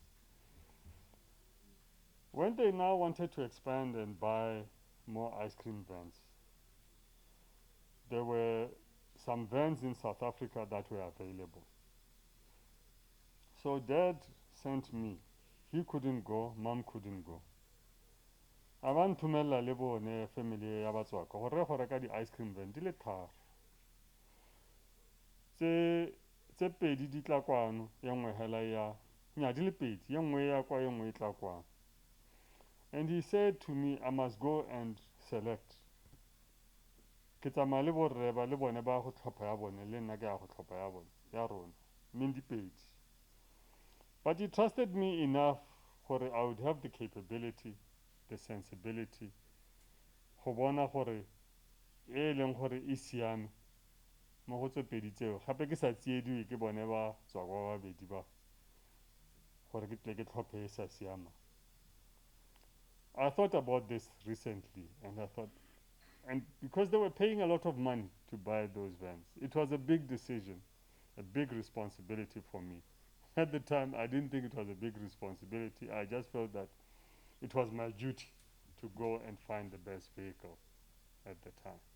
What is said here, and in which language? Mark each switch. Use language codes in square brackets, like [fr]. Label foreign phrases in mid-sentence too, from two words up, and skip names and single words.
[en] When they now wanted to expand and buy more ice cream vans, there were some vans in South Africa that were available. So dad sent me. He couldn't go, mom couldn't go. [tn] A ba nthomella le bone family ya batswako gore go reka di- [en] ice cream van [tn] di le tharo tse pedi di tla kwano ye nngwe hela ya nya di le pedi ye nngwe ya kwa ye nngwe e tla kwano. [en] And he said to me, I must go and select. [tn] Ke tsamaya le borre ba le bone ba go tlhopha ya bone le nna ke ya go tlhopha ya bone ya rona mmeng dipedi. [en] But he trusted me enough [tn] gore [en] I would have the capability, the sensibility [tn] go bona gore e leng gore e siame mo go tse pedi tseo gape ke sa tsiediwe ke bone ba tswa kwa babedi ba gore ke tle ke tlhophe e sa siama. [en] I thought about this recently and I thought, and because they were paying a lot of money to buy those vans, it was a big decision, a big responsibility for me. At the time, I didn't think it was a big responsibility. I just felt that it was my duty to go and find the best vehicle at the time.